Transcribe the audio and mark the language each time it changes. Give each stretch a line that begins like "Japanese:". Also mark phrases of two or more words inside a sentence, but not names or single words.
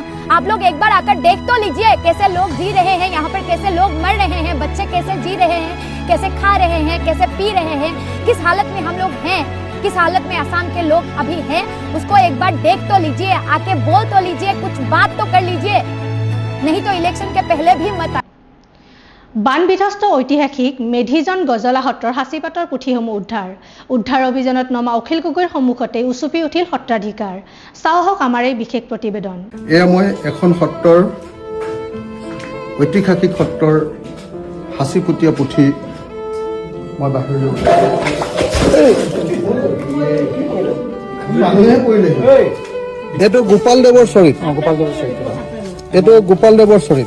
Hindi: आप लोग एक बार आकर देख तो लीजिए कैसे लोग जी रहे हैं यहाँ पर, कैसे लोग मर रहे हैं, बच्चे कैसे जी रहे हैं, कैसे खा रहे हैं, कैसे पी रहे हैं, किस हालत में हम लोग हैं, किस हालत में असम के लोग अभी हैं, उसको एक बार देख तो लीजिए, आके बोल तो लीजिए, कुछ बात तो कर लीजिए, नहीं तो इलेक्शन के पहले भी मत।
Assamese: বান বিধ্বস্ত ঐতিহাসিক মেধিজন গজলা সত্ৰৰ সাঁচিপাতৰ পুথিসমূহ উদ্ধাৰ অভিযানত নমা অখিল গগৈৰ সন্মুখতে উচুপি উঠিল সত্ৰাধিকাৰ। চাওঁ হওক আমাৰ এই বিশেষ প্ৰতিবেদন। এয়া মই এখন সত্ৰৰ ঐতিহাসিক সত্ৰৰ সাঁচিপুতীয়া পুথি মই বাহিৰলৈ এইটো গোপালদেৱৰ চৰিত, এইটো গোপালদেৱৰ চৰিত।